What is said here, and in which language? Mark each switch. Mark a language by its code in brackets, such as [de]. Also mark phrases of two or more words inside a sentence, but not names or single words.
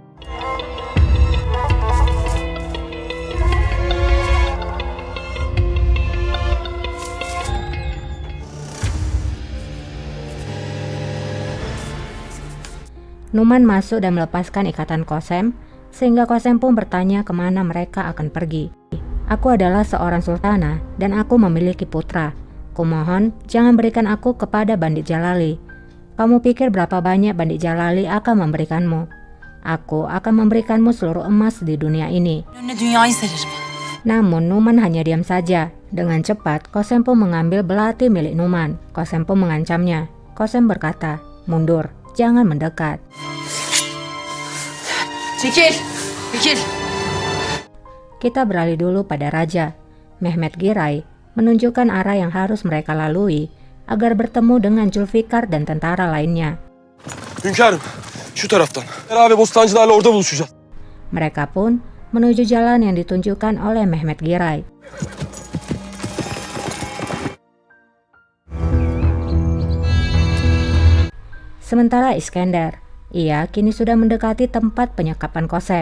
[id] Numan masuk dan melepaskan ikatan Kosem, sehingga Kosem pun bertanya kemana mereka akan pergi. "Aku adalah seorang sultana dan aku memiliki putra. Kumohon jangan berikan aku kepada bandit Jalali. Kamu pikir berapa banyak bandit Jalali akan memberikanmu?" Aku akan memberikanmu seluruh emas di dunia ini. [tr] Önüne dünyayı sererim. [id] Namun Numan hanya diam saja. Dengan cepat, Kosempo mengambil belati milik Numan. Kosempo mengancamnya. Kosem berkata, mundur, jangan mendekat. [tr] Çekil. Çekil. [id] Kita beralih dulu pada Raja. Mehmet Giray menunjukkan arah yang harus mereka lalui agar bertemu dengan Zulfikar dan tentara lainnya. [tr] Hünkârım, şu taraftan. Beraber bostancılarla orada buluşacağız. [id] Mereka pun menuju jalan yang ditunjukkan oleh Mehmet Giray. Sementara Iskender, ia kini sudah mendekati tempat penyekapan Kosem.